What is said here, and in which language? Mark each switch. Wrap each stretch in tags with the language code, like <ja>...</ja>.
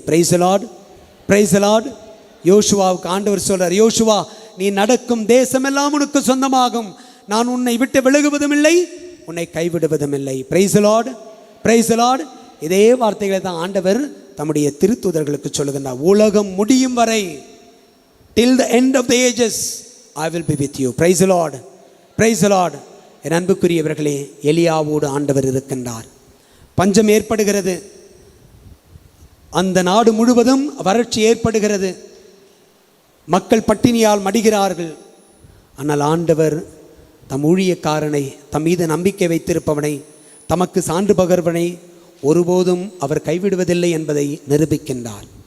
<en>Praise the Lord, praise the Lord.</en> <ta>யோசுவாவுக்கு ஆண்டவர் சொல்றார், யோசுவா நீ நடக்கும் தேசமெல்லாம் உனக்கு சொந்தமாகும், நான் உன்னை விட்டு விலகுவதும் இல்லை, உன்னை கைவிடுவதும் இல்லை.</ta> <en>Praise the Lord, praise the Lord.</en> <ta>இதே வார்த்தைகளை தான் ஆண்டவர் தம்முடைய திருத்தூதர்களுக்கு சொல்லுகின்றார். உலகம் முடியும் வரை,</ta> <en>till the end of the ages I will be with you. Praise the Lord, praise the Lord.</en> <ta>என் அன்புக்குரியவர்களே, எலியாவோடு ஆண்டவர் இருக்கின்றார். பஞ்சம் ஏற்படுகிறது, அந்த நாடு முழுவதும் வறட்சி ஏற்படுகிறது, மக்கள் பட்டினியால் மடிகிறார்கள். ஆனால் ஆண்டவர் தம் ஊழியக்காரனை, தம் மீது நம்பிக்கை வைத்திருப்பவனை, தமக்கு சான்று பகர்வனை ஒருபோதும் அவர் கைவிடுவதில்லை என்பதை நிரூபிக்கின்றார்.</ta>